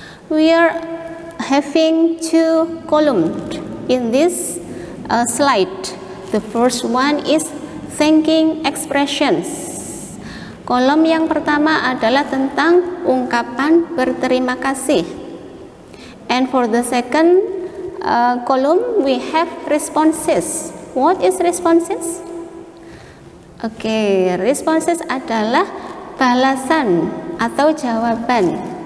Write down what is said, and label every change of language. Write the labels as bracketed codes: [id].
[en] We are having two columns in this slide. The first one is thanking expressions. [id] Kolom yang pertama adalah tentang ungkapan berterima kasih. [en] And for the second column we have responses. What is responses? [id] Oke, responses adalah balasan atau jawaban.